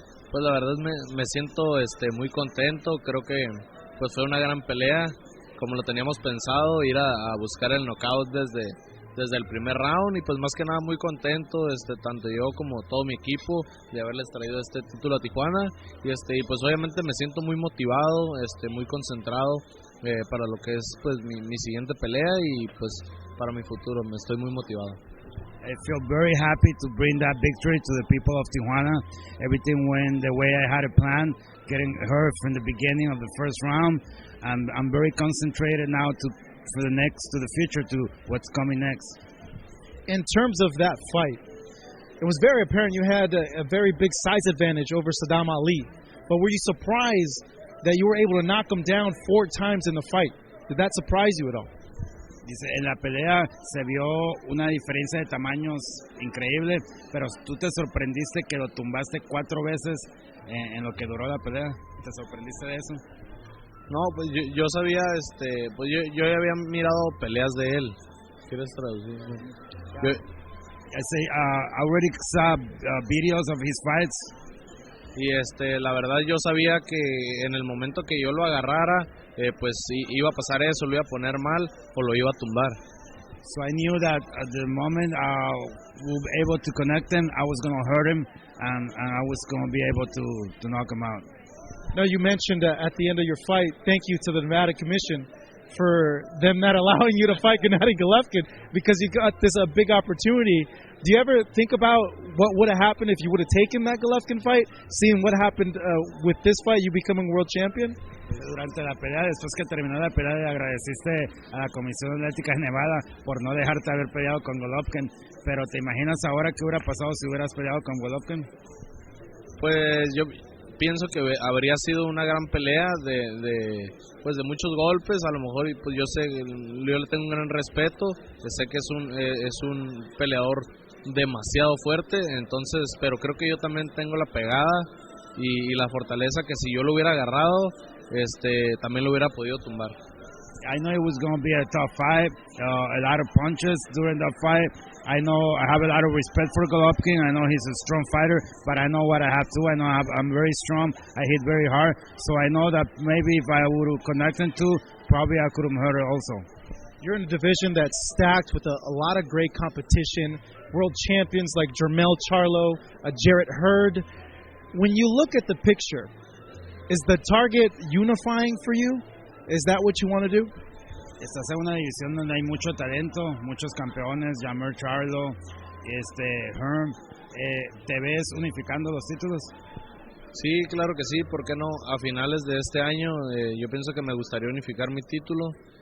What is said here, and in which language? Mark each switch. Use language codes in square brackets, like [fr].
[es] Pues la verdad me siento muy contento, creo que pues fue una gran pelea, como lo teníamos pensado, ir a buscar el knockout desde el primer round y pues más que nada muy contento, tanto yo como todo mi equipo de haberles traído este título a Tijuana y pues obviamente me siento muy motivado, muy concentrado para lo que es pues mi siguiente pelea y pues para mi futuro, me estoy muy motivado. [en] I feel very happy to bring that victory to the people of Tijuana. Everything went the way I had it planned, getting her from the beginning of the first round. I'm very concentrated now for the future, to what's coming next. In terms of that fight, it was very apparent you had a very big size advantage over Saddam Ali. But were you surprised that you were able to knock him down 4 times in the fight? Did that surprise you at all? [es] Dice, en la pelea se vio una diferencia de tamaños increíble, pero tú te sorprendiste que lo tumbaste 4 veces en lo que duró la pelea. ¿Te sorprendiste de eso? No, pues yo sabía, pues yo ya había mirado peleas de él. ¿Quieres traducir? [en] I say, I already saw videos of his fights. [es] Y la verdad yo sabía que en el momento que yo lo agarrara, pues iba a pasar eso, lo iba a poner mal o lo iba a tumbar. [en] So I knew that at the moment we were able to connect him, I was going to hurt him and I was going to be able to knock him out. Now you mentioned at the end of your fight, thank you to the Nevada Commission for them not allowing you to fight Gennady Golovkin because you got this big opportunity. Do you ever think about what would have happened if you would have taken that Golovkin fight, seeing what happened with this fight, you becoming world champion? [es] Durante la pelea, después que terminó la pelea, le agradeciste a la Comisión Atlética de Nevada por no dejarte haber peleado con Golovkin, pero ¿te imaginas ahora qué hubiera pasado si hubieras peleado con Golovkin? Pues yo pienso que habría sido una gran pelea pues de muchos golpes, a lo mejor pues yo le tengo un gran respeto, sé que es un peleador demasiado fuerte, entonces, pero creo que yo también tengo la pegada y la fortaleza que si yo lo hubiera agarrado, también lo hubiera podido tumbar. [en] I know it was going to be a tough fight, a lot of punches during that fight. I know I have a lot of respect for Golovkin. I know he's a strong fighter, but I know what I have to. I know I'm very strong. I hit very hard, so I know that maybe if I would connect him too, probably I could have hurt her also. You're in a division that's stacked with a lot of great competition, world champions like Jermell Charlo, Jarrett Hurd. When you look at the picture, is the target unifying for you? Is that what you want to do? [es] Estás en una división donde hay mucho talento, muchos campeones, Jermell Charlo, Herm. ¿Te ves unificando los títulos? Sí, claro que sí, ¿por qué no? A finales de este año yo pienso que me gustaría unificar mi título.